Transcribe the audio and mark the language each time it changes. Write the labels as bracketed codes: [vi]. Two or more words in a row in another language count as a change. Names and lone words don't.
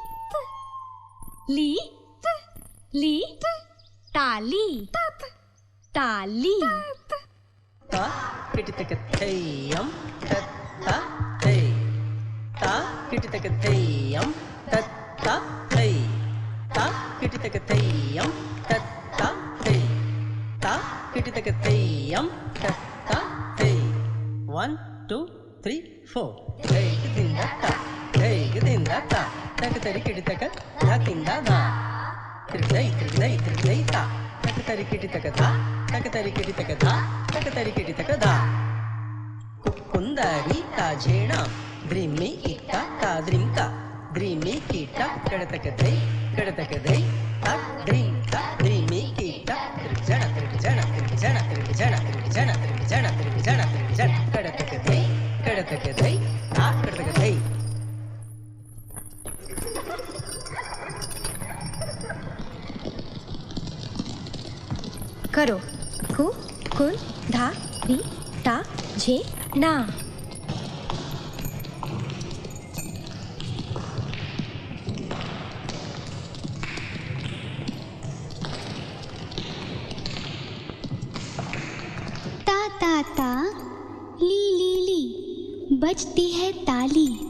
[hi] ली ली ताली ताली ता किटितकथेयम तत्ता हे ता किटितकथेयम तत्ता हे ता किटितकथेयम तत्ता हे ता किटितकथेयम तत्ता हे 1 2 3 4 हे गिंदा ता हे गिंदा ता तक तरी किटितक धा किंदा धा त्रिदई ता तक तरी किटितक धा तक तरी किटितक धा तक तरी किटितक धा कुंदारी ताजेणा द्रिमी इट्टा ताद्रिंका द्रिमी कीटा कड़तक दई ता द्रिंका द्रिमी कीटा त्रिजण त्रिजण त्रिजण त्रिजण त्रिजण त्रिजण त्रिजण त्रिजण कड़तक दई ता कड़तक दई। करो कु कुल धा री ता जे ना। ता ता ता ली ली ली बजती है ताली।